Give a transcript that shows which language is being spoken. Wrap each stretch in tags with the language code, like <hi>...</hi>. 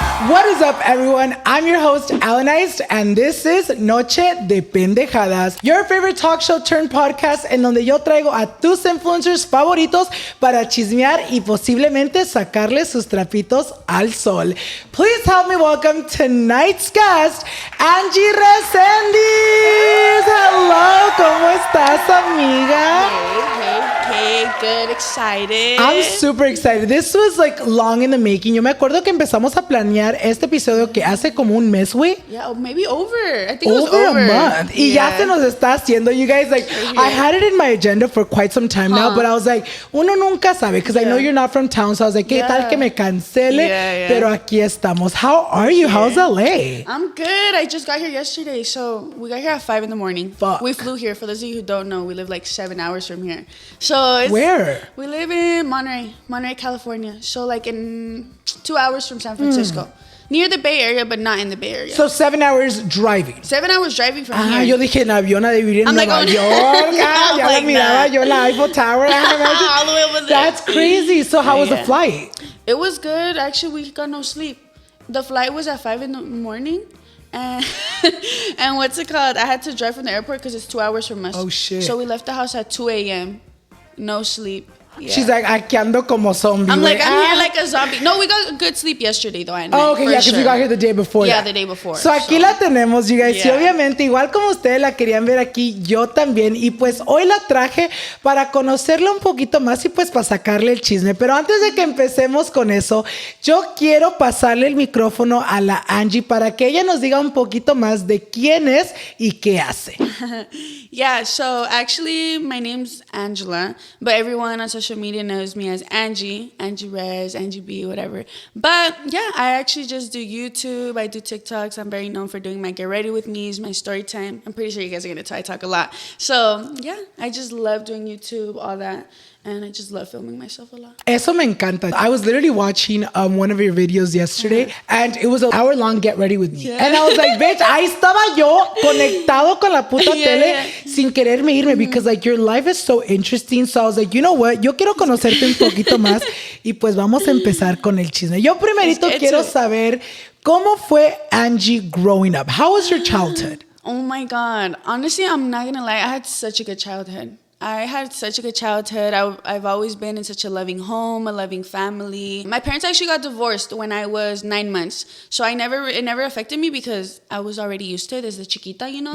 <en>What is up, everyone? I'm your host, Alanized, and this is Noche de Pendejadas, your favorite talk show turned podcast</en> <es>en donde yo traigo a tus influencers favoritos para chismear y posiblemente sacarles sus trapitos al sol.</es> <en>Please help me welcome tonight's guest, Angie Resendiz. Hello,</en> <es>¿cómo estás, amiga?</es> <en>Hey, good, excited. I'm super excited. This was like long in the making.</en> <es>Yo me acuerdo que empezamos a planear este episodio que hace como un mes, güey.</es> <en>Yeah, maybe over. I think it was over a month.</en> <es>Y ya se nos está haciendo.</es> <en>You guys, like, I had it in my agenda for quite some time now, but I was like,</en> <es>uno nunca sabe,</es> <en>because I know you're not from town, so I was like,</en> <es>¿qué tal que me cancele? Pero aquí estamos.</es> <en>How are you? How's LA? I'm good. I just got here yesterday, so we got here at 5 in the morning. Fuck. We flew here. For those of you who don't know, we live like 7 hours from here. So it's, where? We live in Monterey, California. So like in 2 hours from San Francisco. Near the Bay Area, but not in the Bay Area. So 7 hours driving. 7 hours driving from here.</en> <es>Yo dije en avión a vivir en Nueva York. Ya</es> <en>like</en> <es>la miraba yo la Eiffel Tower.</es> <en>All the way over there. That's crazy. So how was the flight? It was good. Actually, we got no sleep. The flight was at 5 in the morning. And what's it called? I had to drive from the airport because it's 2 hours from us. Oh, shit. So we left the house at 2 a.m. No sleep. Yeah. She's like,</en> <es>aquí ando como zombie.</es> <en>I'm like, I'm here like a zombie. No, we got good sleep yesterday, though. Oh, okay, yeah, because you got here the day before. Yeah, the day before.</en> <es>So aquí la tenemos,</es> <en>you guys.</en> <es>Y obviamente, igual como ustedes la querían ver aquí, yo también. Y pues hoy la traje para conocerla un poquito más y pues para sacarle el chisme. Pero antes de que empecemos con eso, yo quiero pasarle el micrófono a la Angie para que ella nos diga un poquito más de quién es y qué hace.</es> <en>Yeah, so actually my name's Angela, but everyone on social media knows me as Angie Rez, Angie B, whatever. But yeah, I actually just do YouTube, I do TikToks. I'm very known for doing my Get Ready With Me's, my story time. I'm pretty sure you guys are going to tell I talk a lot. So yeah, I just love doing YouTube, all that. And I just love filming myself a lot.</en> <es>Eso me encanta.</es> <en>I was literally watching one of your videos yesterday, and it was an hour-long Get Ready With Me. Yeah. And I was like, bitch,</en> <es>ahí estaba yo conectado con la puta tele sin quererme irme,</es> <en>because like your life is so interesting. So I was like, you know what?</en> <es>Yo quiero conocerte un poquito más y pues vamos a empezar con el chisme. Yo primerito quiero saber cómo fue Angie</es> <en>growing up. How was your childhood? Oh my God. Honestly, I'm not going to lie. I had such a good childhood. I've always been in such a loving home, a loving family. My parents actually got divorced when I was 9 months. So it never affected me because I was already used to it</en> <es>desde chiquita,</es> <en>you know?</en>